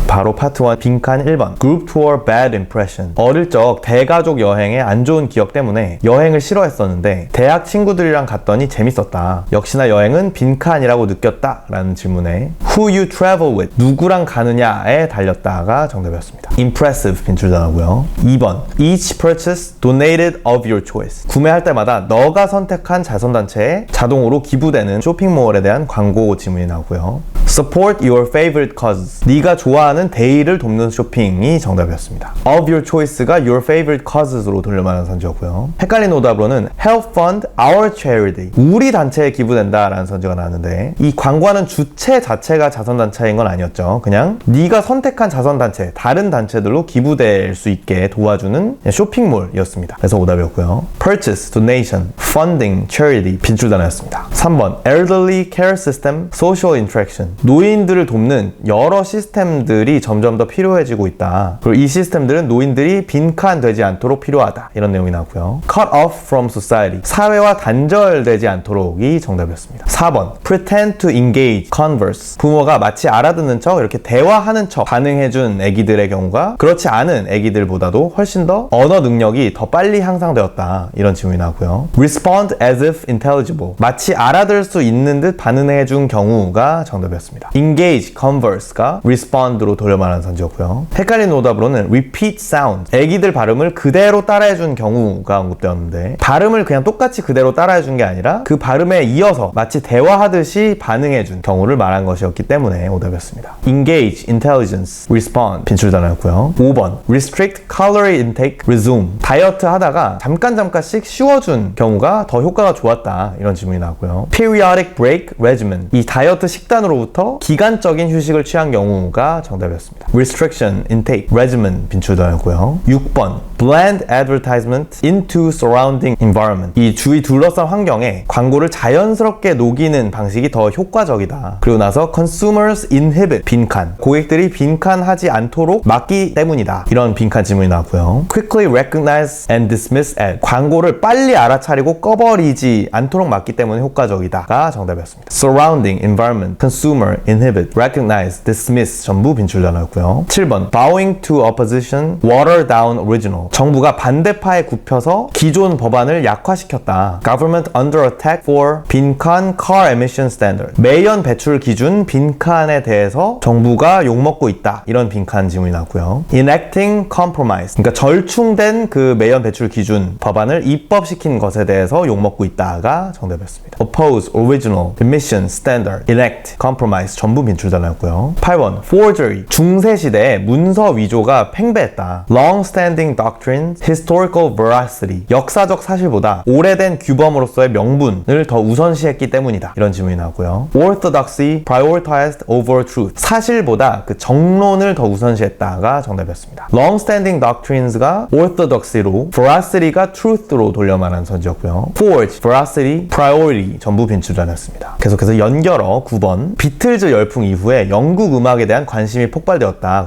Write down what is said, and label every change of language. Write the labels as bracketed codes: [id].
[ko] 바로 파트 1 빈칸 1번 [en] Group Tour Bad Impression. [ko] 어릴 적 대가족 여행의 안 좋은 기억 때문에 여행을 싫어했었는데 대학 친구들이랑 갔더니 재밌었다. 역시나 여행은 빈칸이라고 느꼈다 라는 질문에 [en] Who you travel with, [ko] 누구랑 가느냐에 달렸다가 정답이었습니다. Impressive 빈출 단어고요. [en] 2번 Each purchase donated of your choice. [ko] 구매할 때마다 너가 선택한 자선단체에 자동으로 기부되는 쇼핑몰에 대한 광고 지문이 나오고요. [en] Support your favorite causes. [ko] 네가 좋아하는 대의를 돕는 쇼핑이 정답이었습니다. [en] Of your choice [ko] 가 [en] your favorite causes [ko] 로 돌려말하는 선지였고요. 헷갈린 오답으로는 [en] Help fund our charity. [ko] 우리 단체에 기부된다 라는 선지가 나왔는데 이 광고하는 주체 자체가 자선단체인 건 아니었죠. 그냥 네가 선택한 자선단체, 다른 단체들로 기부될 수 있게 도와주는 쇼핑몰이었습니다. 그래서 오답이었고요. [en] Purchase, donation, funding, charity [ko] 빈출 단어였습니다. [en] 3번 Elderly care system, social interaction. [ko] 노인들을 돕는 여러 시스템들이 점점 더 필요해지고 있다. 그리고 이 시스템들은 노인들이 빈칸되지 않도록 필요하다. 이런 내용이 나오고요. [en] Cut off from society. [ko] 사회와 단절되지 않도록이 정답이었습니다. [en] 4번 Pretend to engage, converse. [ko] 부모가 마치 알아듣는 척 이렇게 대화하는 척 반응해준 애기들의 경우가 그렇지 않은 애기들보다도 훨씬 더 언어 능력이 더 빨리 향상되었다. 이런 질문이 나오고요. [en] Respond as if intelligible. [ko] 마치 알아들을 수 있는 듯 반응해준 경우가 정답이었습니다. [en] Engage, converse [ko] 가 respond로 돌려말하는 선지였고요. 헷갈린 오답으로는 [en] repeat sound. [ko] 애기들 발음을 그대로 따라해준 경우가 언급되었는데 발음을 그냥 똑같이 그대로 따라해준 게 아니라 그 발음에 이어서 마치 대화하듯이 반응해준 경우를 말한 것이었기 때문에 오답이었습니다. [en] Engage, intelligence, respond [ko] 빈출 단어였고요. [en] 5번 Restrict calorie intake, resume. [ko] 다이어트 하다가 잠깐씩 쉬어준 경우가 더 효과가 좋았다. 이런 질문이 나왔고요. [en] Periodic break regimen. [ko] 이 다이어트 식단으로부터 기간적인 휴식을 취한 경우가 정답이었습니다. [en] Restriction, intake, regimen [ko] 빈출 단어였고요. [en] 6번 Blend advertisement into surrounding environment. [ko] 이 주위 둘러싼 환경에 광고를 자연스럽게 녹이는 방식이 더 효과적이다. 그리고 나서 [en] consumers inhibit [ko] 빈칸. 고객들이 빈칸하지 않도록 막기 때문이다. 이런 빈칸 질문이 나왔고요. [en] Quickly recognize and dismiss ad. [ko] 광고를 빨리 알아차리고 꺼버리지 않도록 막기 때문에 효과적이다가 정답이었습니다. [en] Surrounding, environment, consumer, inhibit, recognize, dismiss [ko] 전부 빈출 단어였고요. [en] 7번 Bowing to opposition, water down original. [ko] 정부가 반대파에 굽혀서 기존 법안을 약화시켰다. [en] Government under attack for 빈칸 car emission standard. [ko] 매연 배출 기준 빈칸에 대해서 정부가 욕먹고 있다. 이런 빈칸 질문이 나왔고요. [en] Enacting compromise. [ko] 그러니까 절충된 그 매연 배출 기준 법안을 입법시킨 것에 대해서 욕먹고 있다가 정답이었습니다. [en] Oppose, original, emission standard, enact, compromise [ko] 전부 빈출 단어였고요. [en] 8번 forgery. [ko] 중세시대에 문서 위조가 팽배했다. [en] long-standing doctrine, historical veracity. [ko] 역사적 사실보다 오래된 규범으로서의 명분을 더 우선시했기 때문이다. 이런 질문이 나오고요. [en] orthodoxy, prioritized over truth. [ko] 사실보다 그 정론을 더 우선시했다가 정답이었습니다. [en] long-standing doctrines가 orthodoxy로, veracity가 truth로 [ko] 돌려말한 선지였고요. [en] forge, veracity, priority [ko] 전부 빈출 단어였습니다. 계속해서 연결어 9번 비틀즈 열풍 이후에 영국 음악에 대한 관심이 폭발되었다.